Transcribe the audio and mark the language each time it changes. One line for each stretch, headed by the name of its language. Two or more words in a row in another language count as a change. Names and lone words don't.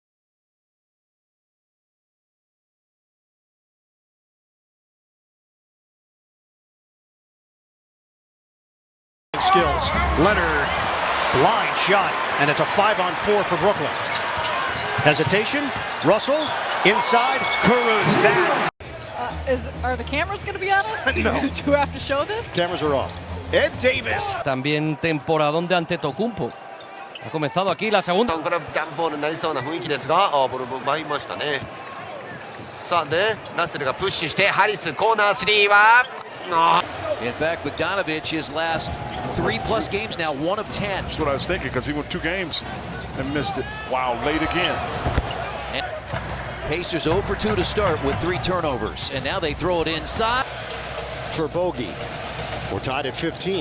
English: Skills. Leonard, blind shot, and it's a 5-on-4 for Brooklyn. Hesitation. Russell inside. Caruth that. Are the cameras going to be on us? No. Do you have to show this? Cameras are off. Ed Davis.
Spanish: También temporadón de Antetokounmpo. Ha comenzado aquí la segunda.
Japanese: これはジャンプボールになりそうな雰囲気ですが、ボール奪いましたね。さあね、ラッセルがプッシュしてハリスコーナー3は。
English: In fact, Bogdanovich, his last 3+ games now, 1 of 10. That's what I was thinking, because he went 2 games and missed it. Wow, late again. And Pacers 0 for 2 to start with 3 turnovers, and now they throw it inside. For Bogey. We're tied at 15.